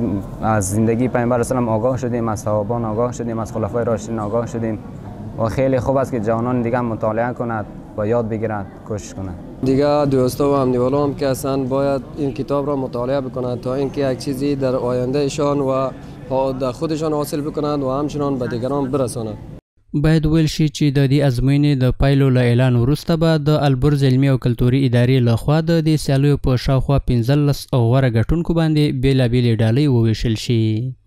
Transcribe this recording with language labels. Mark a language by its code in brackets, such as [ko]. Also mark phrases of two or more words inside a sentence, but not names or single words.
[fa] از زندگی پیامبر صلی الله علیه و آگاه شدیم، از صحابان آگاه شدیم، از خلفای راشدین آگاه شدیم و خیلی خوب است که جوانان دیگه مطالعه کند و یاد بگیرند، کوشش کنند. دیگه دوستا و همدیوالا هم که اصلا باید این کتاب را مطالعه بکنند تا اینکه یک چیزی در آینده ایشان و در خودشان حاصل بکنند و همچنان به دیگران برسانند. [ps] باید ویل شي چې د دې ازموینې د پایلو له اعلان وروسته به د البرز علمي او کلتوري ادارې لخوا د دې سیالیو په شاوخوا 15 غوره ګټونکو باندې بېلابېلې ډالۍ وویشل شي.